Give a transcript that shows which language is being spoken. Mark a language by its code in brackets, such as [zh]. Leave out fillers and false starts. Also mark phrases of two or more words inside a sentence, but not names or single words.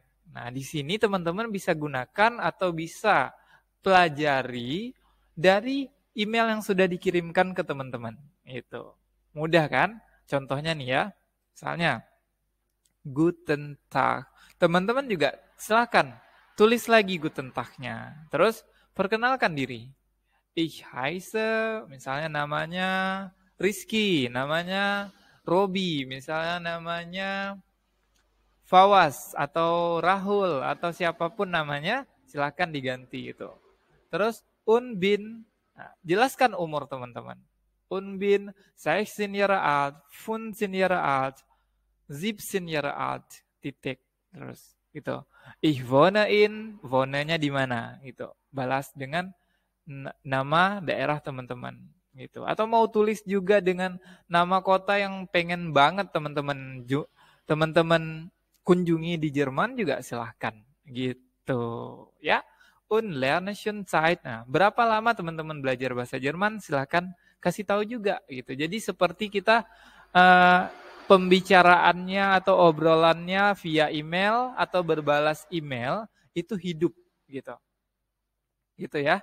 [id] Nah, di sini teman-teman bisa gunakan atau bisa pelajari dari email yang sudah dikirimkan ke teman-teman. Itu. Mudah kan? Contohnya nih ya. Misalnya, [de] Guten Tag. [id] Teman-teman juga silakan tulis lagi [de] Guten Tag- [id] nya. Terus perkenalkan diri. [de] Ich heiße, [id] misalnya namanya Rizky, namanya Robi, misalnya namanya Fawaz atau Rahul atau siapapun namanya, silakan diganti itu. Terus Unbin, nah, jelaskan umur teman-teman. [de] Unbin 16 Jahre alt, 15 Jahre alt, 17 Jahre alt, [id] titik. Terus gitu. [de] Ich wohne in, [id] wohnenya di mana gitu. Balas dengan nama daerah teman-teman. Gitu. Atau mau tulis juga dengan nama kota yang pengen banget teman-teman kunjungi di Jerman juga silahkan gitu ya. [de] Und lernen schon Zeit. [id] Nah, berapa lama teman-teman belajar bahasa Jerman? Silahkan kasih tahu juga gitu. Jadi seperti kita pembicaraannya atau obrolannya via email atau berbalas email itu hidup gitu. Gitu ya.